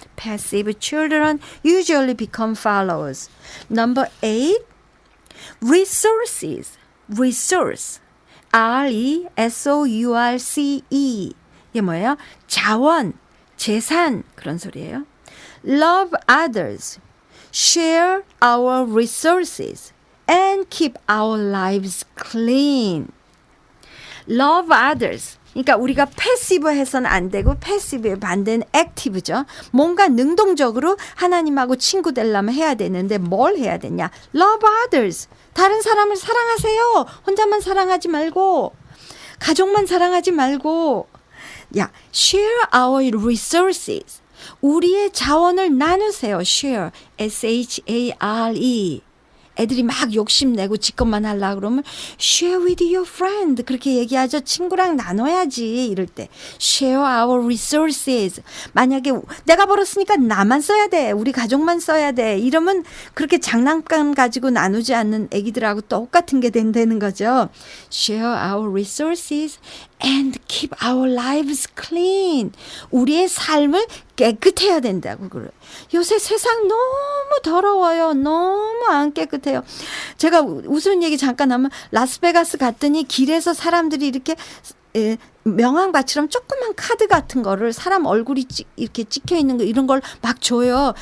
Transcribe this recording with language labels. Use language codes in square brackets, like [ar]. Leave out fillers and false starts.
[en] Passive children usually become followers. Number 8, resources. Resource. R-E-S-O-U-R-C-E. [ko] 이게 뭐예요? 자원, 재산 그런 소리예요. [en] Love others. Share our resources. And keep our lives clean. Love others. [ko] 그러니까 우리가 패시브 해서는 안 되고 패시브의 반대는 액티브죠. 뭔가 능동적으로 하나님하고 친구 되려면 해야 되는데 뭘 해야 되냐. [en] Love others. [ko] 다른 사람을 사랑하세요. 혼자만 사랑하지 말고 가족만 사랑하지 말고 야, [en] share our resources. [ko] 우리의 자원을 나누세요. [en] share, share. [ko] 애들이 막 욕심내고 지 것만 하려고 그러면 [en] share with your friend [ko] 그렇게 얘기하죠. 친구랑 나눠야지 이럴 때 [en] share our resources. [ko] 만약에 내가 벌었으니까 나만 써야 돼. 우리 가족만 써야 돼. 이러면 그렇게 장난감 가지고 나누지 않는 애기들하고 똑같은 게 된다는 거죠. [en] share our resources and keep our lives clean. [ko] 우리의 삶을 깨끗해야 된다고 그래요. 요새 세상 너무 더러워요. 너무 안 깨끗해요. 제가 우스운 얘기 잠깐 하면 라스베가스 갔더니 길에서 사람들이 이렇게 명함같이럼 조그만 카드 같은 거를 사람 얼굴이 이렇게 찍혀 있는 거 이런 걸 막 줘요.